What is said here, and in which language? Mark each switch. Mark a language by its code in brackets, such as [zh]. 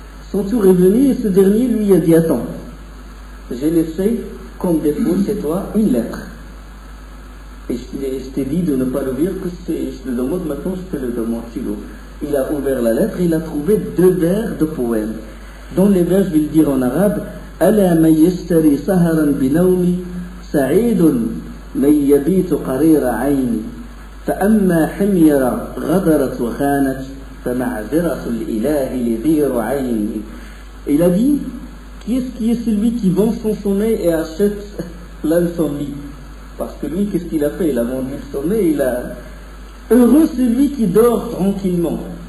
[fr] Son tour est venu, et ce dernier lui a dit, attends, j'ai laissé comme défaut chez toi une lettre. Et je t'ai dit de ne pas l'ouvrir, que je te demande maintenant, je te le demande, tu l'ouvres. Il a ouvert la lettre, il a trouvé 2 vers de poèmes. Dans les vers, je vais le dire en arabe, [ar] ألا من يشتري سهرا بنومي سعيد من يبيت قرير عيني فأما حميرة غدرت وخانت فمعذرة الإله لذير عيني. [fr] Il a dit, qui est celui qui vend son sommeil et achète l'insomnie? Parce que lui, qu'est-ce qu'il a fait? Il a vendu le sommeil, Heureux celui qui dort tranquillement.